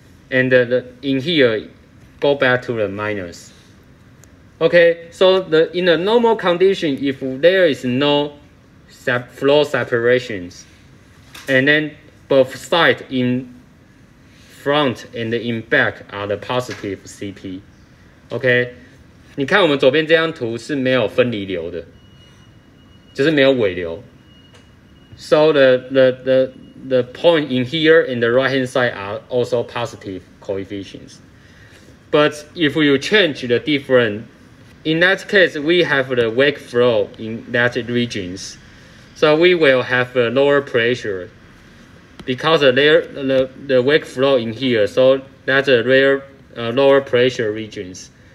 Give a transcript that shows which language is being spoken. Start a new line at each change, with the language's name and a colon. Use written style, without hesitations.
English: And in here go back to the minus. Okay, so in the normal condition, if there is no flow separations, and then both sides in front and in back are the positive CP.
Chinese: OK， 你看我们左边这张图是没有分离流的，就是没有尾流。
English: So the point in here and the right hand side are also positive coefficients. But if you change the different, in that case we have the wake flow in that regions. So we will have a lower pressure because the wake flow in here, so that's a rare lower pressure regions.